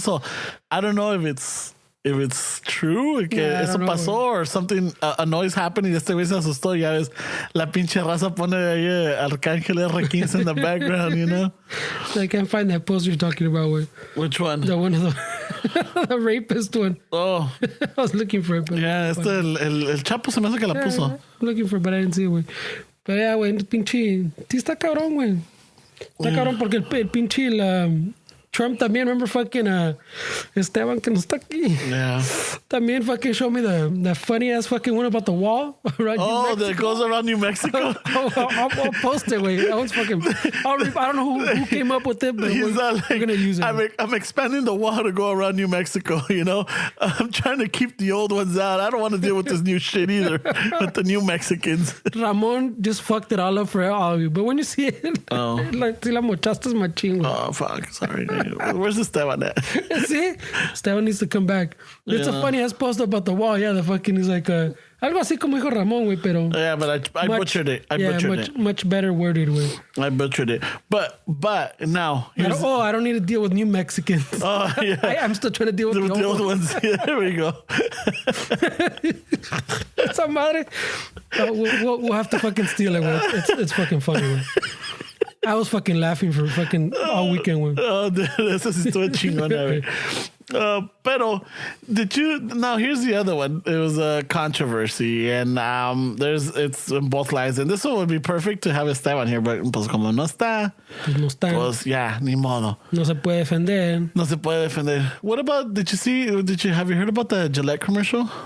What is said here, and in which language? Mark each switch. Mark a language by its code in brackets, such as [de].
[en] So I don't know if it's true, [es] que eso pasó, [en] or something, a noise happened [es] y este güey se asustó. Ya ves, la pinche raza pone ahí Arcángel R15 [en] in the background, you know? I can't find that post you're talking about. Where, which one? The one of the rapist one. Oh. I was looking for it. But [es] yeah, el Chapo se me hace que la puso. [en] I'm looking for it, but I didn't see it, güey. [es] Pero yeah, güey, pinche, sí está cabrón, güey. Está cabrón porque el pinche Trump también, [en] remember fucking [es] Esteban que no está aquí. [en] Yeah. También fucking showed me the funny ass fucking one about the wall around New Mexico. That goes around New Mexico. I'll post it, wait. I was fucking. I don't know who came up with it, but we're gonna use it. I'm expanding the wall to go around New Mexico. You know, I'm trying to keep the old ones out. I don't want to deal with this new shit either with the new Mexicans. Ramon just fucked it all up for all of you, but when you see it, like [es] si la mochaste machín. [en] Oh fuck, sorry. Where's Esteban at? See, Esteban needs to come back. It's a funny ass post about the wall. Yeah, the fucking is like [es] algo así como dijo Ramon, güey, pero [en] yeah, but I butchered it. Much better worded, güey. I butchered it. But now I don't need to deal with new Mexicans. Oh yeah, I'm still trying to deal with the old ones. Yeah, there we go. [es] Esa madre. [en] We'll have to fucking steal it, güey. It's fucking funny, güey. I was fucking laughing for fucking all weekend, güey. [es] Oh, eso sí estuvo chingona, güey. [en] Pero did you? Now here's the other one. It was a controversy, and it's in both lines. And this one would be perfect to have Esteban here, but [es] pues como no está, pues ya ni modo. No se puede defender. No se puede defender. [en] What about? Have you heard about the Gillette commercial?